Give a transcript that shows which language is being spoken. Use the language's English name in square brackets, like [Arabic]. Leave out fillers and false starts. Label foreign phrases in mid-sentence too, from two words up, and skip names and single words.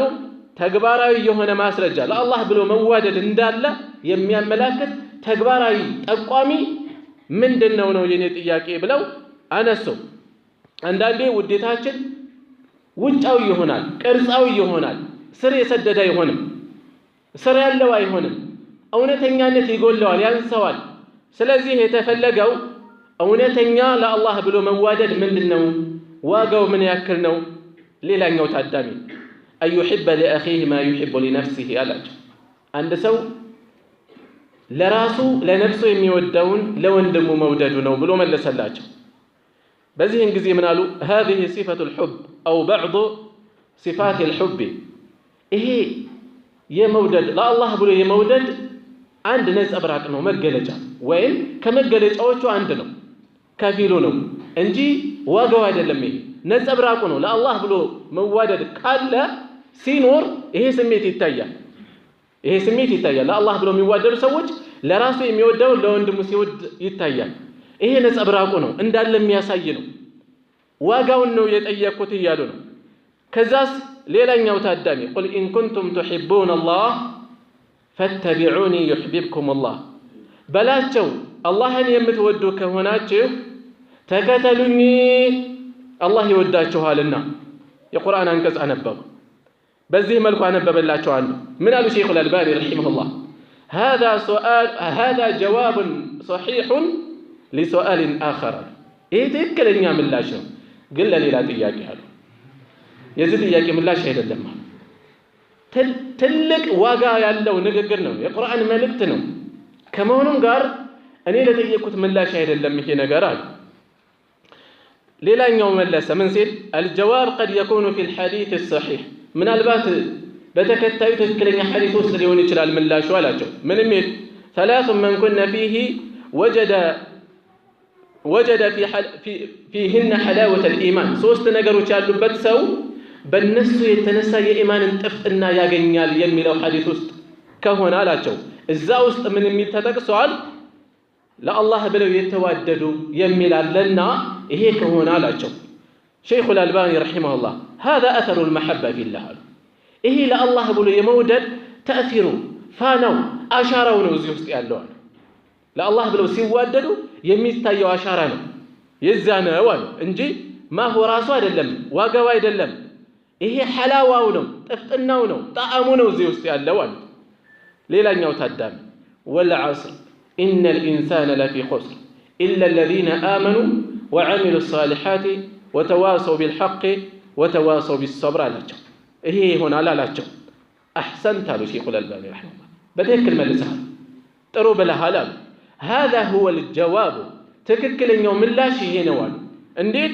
[Amharic] ተግባራዊ የሆነ ማስረጃ ለአላህ ብሎ መዋደድ እንዳለ የሚያመላክት ተግባራዊ ጠቋሚ ምንድነው ነው የኔ ጥያቄ ብለው አነሱ። አንዳንዴ ውዴታችን ውጫዊ ይሆናል፣ ቅርጻዊ ይሆናል፣ ስር የሰደደ አይሆንም፣ ስር ያለው አይሆንም፣ እውነተኛነት ይጎለዋል፣ ያንሰዋል። ስለዚህ የተፈለገው እውነተኛ ለአላህ ብሎ መዋደድ ምንድነው? ዋጋው ምን ያክል ነው? ሌላኛው ታዳሚ [Arabic] أن يحب لأخيه ما يحب لنفسه [Amharic] አላቸው። አንድ ሰው ለራሱ ለነፍሱ የሚወደውን ለወንድሙ መውደዱ ነው ብሎ መለሰላቸው። በዚህን ጊዜ ምን አሉ? [Arabic] هذه صفة الحب أو بعض صفات الحب። [Amharic] ይሄ የመውደድ ለአላህ ብሎ የመውደድ አንድ ነጸብራቅ ነው፣ መገለጫ ወይም ከመገለጫዎቹ አንድ ነው፣ ከፊሉ ነው እንጂ ዋጋው አይደለም። ይሄ ነጸብራቁ ነው። ለአላህ ብሎ መዋደድ ካለ ሲኖር ይሄ ስሜት ይታያል። ይሄ ስሜት ይታያል። ለአላህ ብሎ የሚዋደዱ ሰዎች ለራሱ የሚወደው ለወንድሙ ሲወድ ይታያል። ይሄ ነጸብራቁ ነው፣ እንዳለ የሚያሳይ ነው። ዋጋውን ነው የጠየቁት እያሉ ነው። ከዛስ ሌላኛው ታዳሚ [Arabic] قل إن كنتم تحبون الله فاتبعوني يحببكم الله [Amharic] በላቸው አላህን የምትወዱ ከሆናችሁ ተከተሉኝ አላህ ይወዳችኋልና። የቁርአን አንቀጽ አነበቡ። በዚህ መልኩ አነበበላቸው አንዱ። ምን አሉ ሼኹ አልባኒ ረሂመሁላህ? [Arabic] هذا جواب صحيح لسؤال آخر። [Amharic] ይሄ ትክክለኛ ምላሽ ነው ግን ለሌላ ጥያቄ አሉ። የዚህ ጥያቄ ምላሽ አይደለም። ትልቅ ዋጋ ያለው ንግግር ነው፣ የቁርአን መልእክት ነው። ከመሆኑም ጋር እኔ ለጠየቁት ምላሽ አይደለም ይሄ ነገር አሉ። ሌላኛው መለሰ ምን ሲል? [Arabic] الجواب قد يكون في الحديث الصحيح። [Amharic] ምናልባት በተከታዩ ትክክለኛ ሐዲስ ውስጥ ሊሆን ይችላል ምላሹ አላቸው። ምን የሚል? [Arabic] ثلاث من كن فيه وجد فيهن حلاوة الإيمان። [Amharic] ሶስት ነገሮች ያሉበት ሰው በእነሱ የተነሳ የኢማንን ጥፍጥና ያገኛል የሚለው ሐዲስ ውስጥ ከሆነ አላቸው እዛ ውስጥ ምን የሚል ተጠቅሷል? ለአላህ ብለው የተዋደዱ የሚል አለና ይሄ ከሆነ አላቸው ሼኹ አልባኒ ረሂመሁላህ [Arabic] هذا أثر المحبة في الله። [Amharic] ይሄ ለአላህ ብሎ የመውደድ ተእሲሩ ፋናው አሻራው ነው እዚህ ውስጥ ያለው አሉ። ለአላህ ብለው ሲዋደዱ የሚታየው አሻራ ነው የዛ ነው አሉ እንጂ ማሁ ራሱ አይደለም፣ ዋጋው አይደለም። ይሄ ሐላዋው ነው፣ ጥፍጥናው ነው፣ ጣዕሙ ነው እዚህ ውስጥ ያለው አሉ። ሌላኛው ታዳሚ [Arabic] والعصر إن الإنسان لفي خسر إلا الذين آمنوا وعملوا الصالحات وتواصوا بالحق وتواصوا بالصبر [Amharic] አላቸው። ይሄ ይሆናል አላቸው። አሕሰንት አሉ ሼኹል አልባኒ ረሒመሁላህ። በትክክል መልሰሃል፣ ጥሩ ብለሃል አሉ። [Arabic] هذا هو الجواب [Amharic] ትክክለኛው ምላሽ ይሄ ነው አሉ። እንዴት?